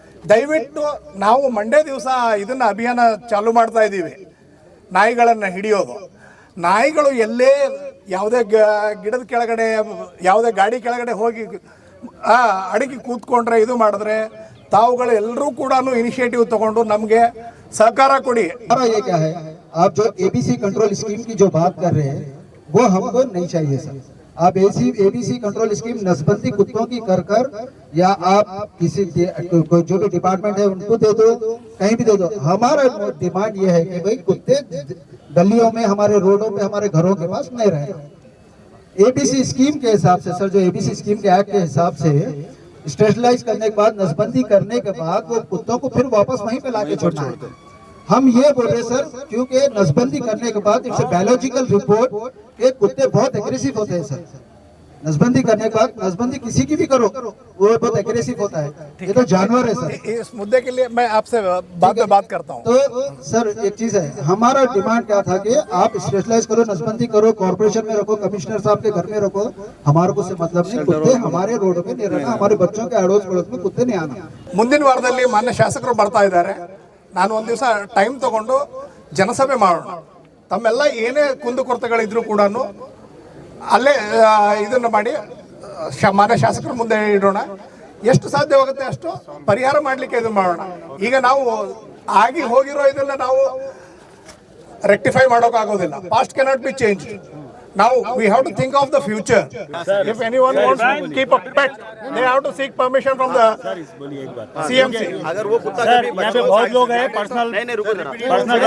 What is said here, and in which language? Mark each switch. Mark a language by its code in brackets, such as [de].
[kn] ದಯವಿಟ್ಟು ನಾವು ಮಂಡೇ ದಿವಸ ಇದನ್ನು ಅಭಿಯಾನ ಚಾಲೂ ಮಾಡ್ತಾ ಇದ್ದೀವಿ, ನಾಯಿಗಳನ್ನು ಹಿಡಿಯೋದು. ನಾಯಿಗಳು ಎಲ್ಲೇ ಯಾವುದೇ ಗಿಡದ ಕೆಳಗಡೆ, ಯಾವುದೇ ಗಾಡಿ ಕೆಳಗಡೆ ಹೋಗಿ ಅಡಿಗೆ ಕೂತ್ಕೊಂಡ್ರೆ ಇದು ಮಾಡಿದ್ರೆ ತಾವುಗಳು ಎಲ್ಲರೂ ಕೂಡ ಇನಿಷಿಯೇಟಿವ್ ತಗೊಂಡು ನಮಗೆ सहकार कोड़ी। [hi] हमारा ये क्या है, आप जो एबीसी कंट्रोल स्कीम की जो बात कर रहे हैं वो हमको नहीं चाहिए सर। आप एबीसी कंट्रोल स्कीम नसबंदी कुत्तों की कर या आप किसी जो भी डिपार्टमेंट है उनको दे दो, कहीं भी दे दो। हमारा डिमांड ये है कि भाई कुत्ते गलियों में, हमारे रोडों पे, हमारे घरों के पास नहीं रहे। एबीसी स्कीम के हिसाब से सर, जो एबीसी स्कीम के एक्ट के हिसाब से स्टेशलाइज करने के बाद, नसबंदी करने के बाद वो कुत्तों को फिर वापस वहीं पे लाके छोड़ना है। हम ये बोल रहे सर, क्योंकि नसबंदी करने के बाद इट्स बायोलॉजिकल रिपोर्ट के कुत्ते बहुत एग्रेसिव होते हैं सर। नसबंदी करने के बाद, नसबंदी किसी की भी करो वो बहुत एग्रेसिव होता है, ये तो जानवर है सर। इस मुद्दे के लिए मैं आपसे बात करता हूँ। तो सर एक चीज है, हमारा डिमांड क्या था कि आप स्पेशलाइज करो, नसबंदी करो, कॉर्पोरेशन में रखो, कमिश्नर साहब के घर में रखो, हमारे को से मतलब नहीं। कुत्ते हमारे रोड पे नहीं रहना, हमारे बच्चों के अड़ोस पड़ोस में कुत्ते नहीं आना। [kn] ಮುಂದಿನ ವಾರದಲ್ಲಿ ಮಾನ್ಯ ಶಾಸಕರು ಬರ್ತಾ ಇದ್ದಾರೆ. ನಾನು ಒಂದು ದಿವಸ ಟೈಮ್ ತಗೊಂಡು ಜನಸಭೆ ಮಾಡೋಣ. ತಮ್ಮೆಲ್ಲ ಏನೇ ಕುಂದುಕೊರತೆಗಳಿದ್ರು ಕೂಡ ಅಲ್ಲೇ ಇದನ್ನು ಮಾಡಿ ಮಾನ್ಯ ಶಾಸಕರ ಮುಂದೆ ಇಡೋಣ. ಎಷ್ಟು ಸಾಧ್ಯವಾಗುತ್ತೆ ಅಷ್ಟು ಪರಿಹಾರ ಮಾಡಲಿಕ್ಕೆ ಇದು ಮಾಡೋಣ. ಈಗ ನಾವು ಆಗಿ ಹೋಗಿರೋ ಇದನ್ನ ನಾವು ರೆಕ್ಟಿಫೈ ಮಾಡೋಕ್ಕಾಗೋದಿಲ್ಲ. [en] Past cannot be change. Now we have to think of the future. If anyone wants to keep a pet, they have to seek permission from the CMC. [hi] अगर वो कुत्ता कभी यहाँ पे बहुत लोग हैं पर्सनल